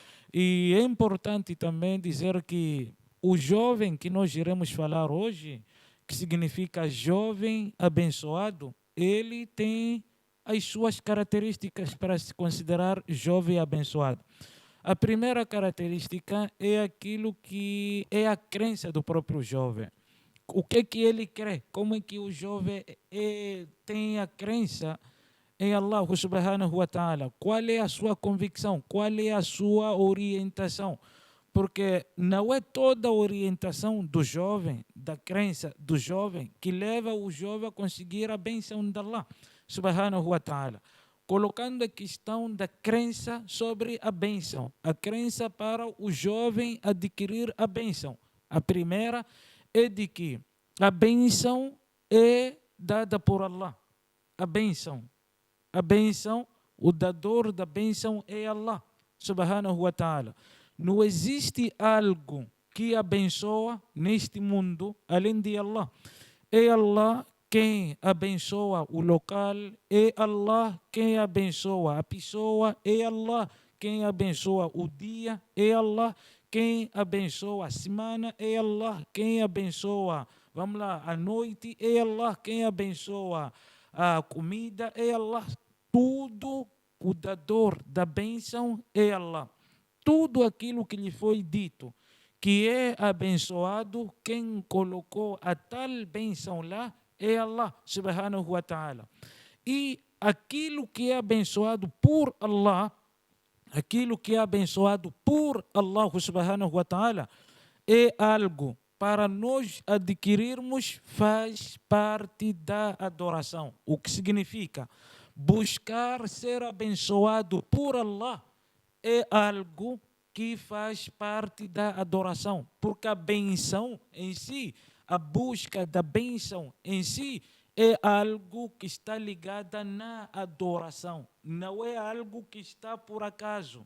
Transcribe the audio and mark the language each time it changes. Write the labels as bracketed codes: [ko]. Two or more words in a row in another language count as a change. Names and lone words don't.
[pt] E é importante também dizer que o jovem que nós iremos falar hoje, que significa jovem abençoado, ele tem as suas características para se considerar jovem abençoado. A primeira característica é aquilo que é a crença do próprio jovem. O que ele crê? Como é que o jovem tem a crença em [ar] الله سبحانه وتعالى? [pt] Qual é a sua convicção? Qual é a sua orientação? Porque não é toda a orientação do jovem, da crença do jovem, que leva o jovem a conseguir a bênção de [ar] الله سبحانه وتعالى. [pt] Colocando a questão da crença sobre a bênção, a crença para o jovem adquirir a bênção. A primeira é de que a bênção é dada por Allah. A bênção, o dador da bênção é [ar] الله سبحانه وتعالى. [pt] Não existe algo que abençoa neste mundo além de Allah. É Allah quem abençoa o local, é Allah quem abençoa a pessoa, é Allah quem abençoa o dia, é Allah quem abençoa a semana, é Allah quem abençoa, vamos lá, a noite, é Allah quem abençoa a comida, é Allah. Tudo, o dador da bênção é Allah. Tudo aquilo que lhe foi dito, que é abençoado, quem colocou a tal bênção lá, é [ar] الله سبحانه وتعالى. [pt] E aquilo que é abençoado por [ar] الله سبحانه وتعالى, [pt] é algo para nós adquirirmos, faz parte da adoração. O que significa? Buscar ser abençoado por Allah é algo que faz parte da adoração, porque a benção em si, a busca da bênção em si é algo que está ligada na adoração, não é algo que está por acaso.